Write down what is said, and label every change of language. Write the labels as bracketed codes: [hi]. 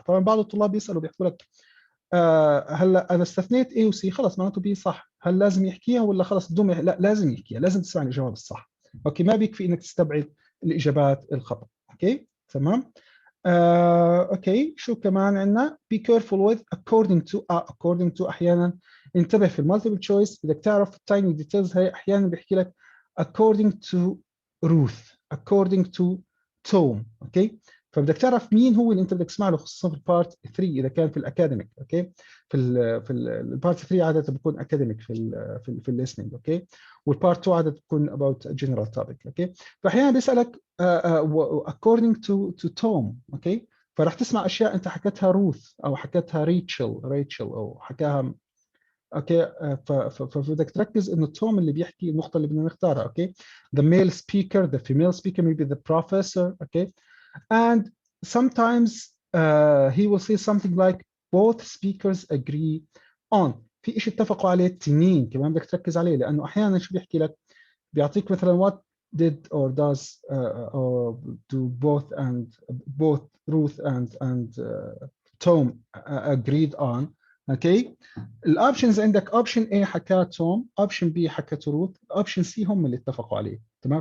[ar] طبعا بعض الطلاب بيسالوا بيحكوا لك هلا انا استثنيت A و C خلص معناته B صح، هل لازم يحكيها ولا خلص بدون لا لازم يحكيها، لازم تسمع الاجابه الصح اوكي. ما بيكفي انك تستبعد الاجابات الخطا اوكي تمام. اوكي شو كمان عندنا [en] be careful with according to [ar] احيانا انتبه في المالتيبل تشويس بدك تعرف التايني ديتيلز. هي احيانا بيحكي لك [en] according to Ruth according to Tom [ar] اوكي. فبدك تعرف مين هو اللي انت بدك تسمع له، خصوصا في البارت 3 اذا كان في الاكاديميك اوكي. في البارت 3 عاده بكون اكاديميك في الليسننج اوكي، والبارت 2 عاده بتكون [en] about general topic [ar] اوكي. فاحيانا بيسالك [en] according to Tom [ar] اوكي، فراح تسمع اشياء انت حكتها روث او حكتها ريتشل او حكاها اوكي. فبدك تركز انه توم اللي بيحكي النقطه اللي بدنا نختارها اوكي. [en] the male speaker the female speaker maybe the professor okay. and sometimes he will say something like both speakers agree on. [ar] في شيء اتفقوا عليه التنين كمان بدك تركز عليه، لانه احيانا شو بيحكي لك بيعطيك مثلا [en] what did or does or do both Ruth and Tom agreed on [ar] اوكي. الاوبشنز عندك اوبشن A حكى توم، اوبشن B حكت روث، اوبشن C هم اللي اتفقوا عليه تمام.